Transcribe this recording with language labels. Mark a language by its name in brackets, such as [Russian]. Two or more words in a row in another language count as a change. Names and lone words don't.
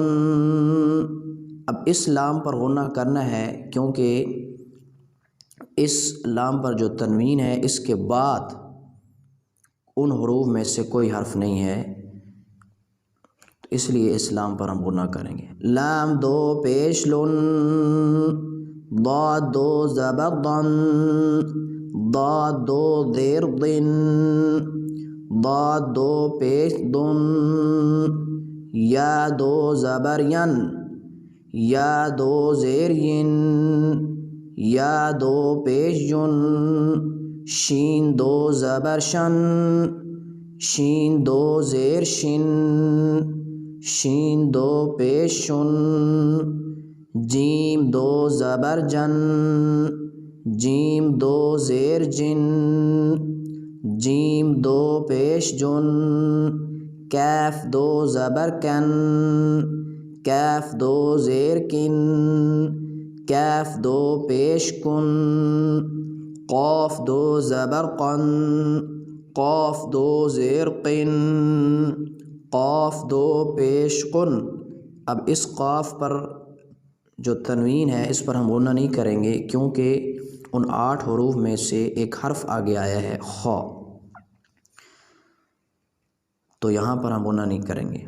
[Urdu] اب اس لام پر غنہ کرنا ہے کیونکہ اس لام پر جو تنوین ہے اس کے بعد ان حروف میں سے کوئی حرف نہیں ہے، اس لیے اس لام پر ہم غنہ کریں گے۔ لام دو پیش لن، ضاد دو زبر ضن، ضاد دو زیر ضن، ضاد دو پیش ضن، یا دو زبر ین، یا دو زیر ین، یا دو پیش ین، شین دو زبر شن، شین دو زیر شن، شین دو پیش شن، جیم دو زبر جن، جیم دو زیر جن، جیم دو پیش جن، کیف دو زبر کن، کیف دو زیر کن، کیف دو پیش کن، قاف دو زبر قن، قاف دو زیر قن، قاف دو پیش قن۔ اب اس قاف پر جو تنوین ہے اس پر ہم غنہ نہیں کریں گے کیونکہ ان 8 حروف میں سے ایک حرف آگے آیا ہے خا، تو یہاں پر ہم غنہ نہیں کریں گے۔